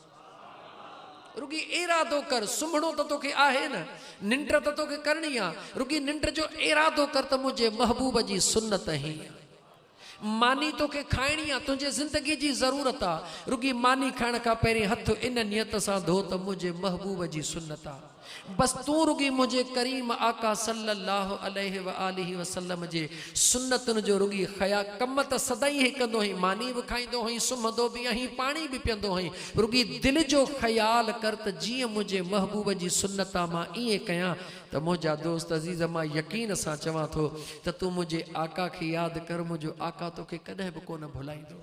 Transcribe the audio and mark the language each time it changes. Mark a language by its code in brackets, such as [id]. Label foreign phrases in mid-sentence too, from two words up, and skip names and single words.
[sd] रुगी इरादो कर, सुम्हणो त तोखे आहे न, निंड त तोखे करणी आहे, रुगी निंड जो इरादो कर त मुंहिंजे महबूब जी सुन्नत ई आहे। मानी तोखे खाइणी आहे, तुंहिंजे ज़िंदगी जी ज़रूरत आहे, रुगी मानी खाइण खां पहिरीं हथ इन नियत सां धो त मुंहिंजे महबूब जी सुन्नत आहे। बस तूं रुगी मुंहिंजे करीम आका [ar] صلى الله عليه وآله وسلم [sd] जे सुन्नतुनि जो रुगी ख़या कम त सदाई ही कंदो हुई। मानी बि खाईंदो हुई, सुम्हंदो बि आहीं, पाणी बि पीअंदो हुई। रुगी दिलि जो ख़्यालु कर त जीअं मुंहिंजे महबूब जी सुन्नत आहे मां ईअं कयां। त मुंहिंजा दोस्त अज़ीज़, मां यकीन सां चवां थो त तूं मुंहिंजे आका खे यादि कर, मुंहिंजो आका तोखे कॾहिं बि कोन भुलाईंदो।